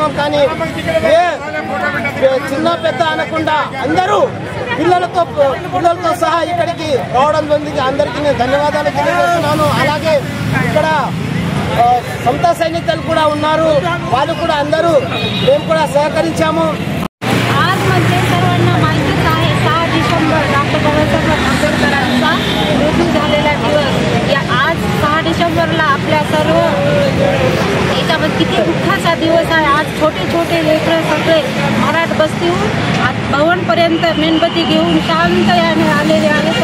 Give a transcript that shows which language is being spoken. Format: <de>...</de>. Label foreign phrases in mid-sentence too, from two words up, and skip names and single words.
<te>కానీ చిన్న పెద్ద అనకుండా అందరూ పిల్లలతో సహా ఇక్కడికి రావడం జరిగింది. అందరికీ నేను ధన్యవాదాలు తెలియజేస్తున్నాను. అలాగే ఇక్కడ సమతా సైనికులు కూడా ఉన్నారు, వాళ్ళు కూడా అందరూ మేము కూడా सहकारिंचाము.</te> <mr>आज म्हणजे सर्वांना माहितीच आहे 6 डिसेंबर डॉक्टर बाबासाहेब आंबेडकरांचा मृत्यू झालेला दिवस. आज 6 डिसेंबरला आपल्या सर्व याच्यामध्ये किती दुःखाचा दिवस आहे. आज छोटे छोटे लेकरं सगळे मराठ बस्तीहून भवनपर्यंत मेणबत्ती घेऊन शांत याने आलेले आहेत.</mr>